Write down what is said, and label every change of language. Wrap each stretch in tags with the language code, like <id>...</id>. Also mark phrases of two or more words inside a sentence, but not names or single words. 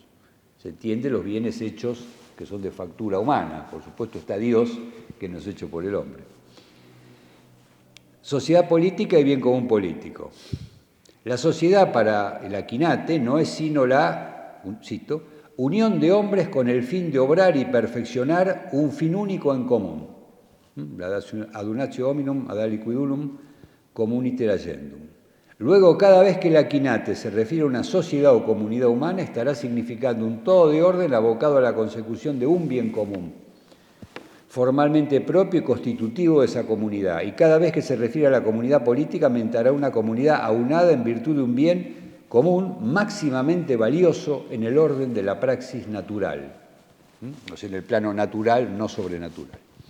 <es>Se entiende los bienes hechos que son de factura humana, por supuesto está Dios que no es hecho por el hombre. Sociedad política y bien común político. La sociedad para el Aquinate no es sino la, cito, unión de hombres con el fin de obrar y perfeccionar un fin único en común.</es> <la>La adunatio hominum ad aliquidulum communiter agendum.</la> <es>Luego, cada vez que el Aquinate se refiere a una sociedad o comunidad humana, estará significando un todo de orden abocado a la consecución de un bien común, formalmente propio y constitutivo de esa comunidad. Y cada vez que se refiere a la comunidad política, mentará una comunidad aunada en virtud de un bien común máximamente valioso en el orden de la praxis natural, o sea, en el plano natural, no sobrenatural.</es>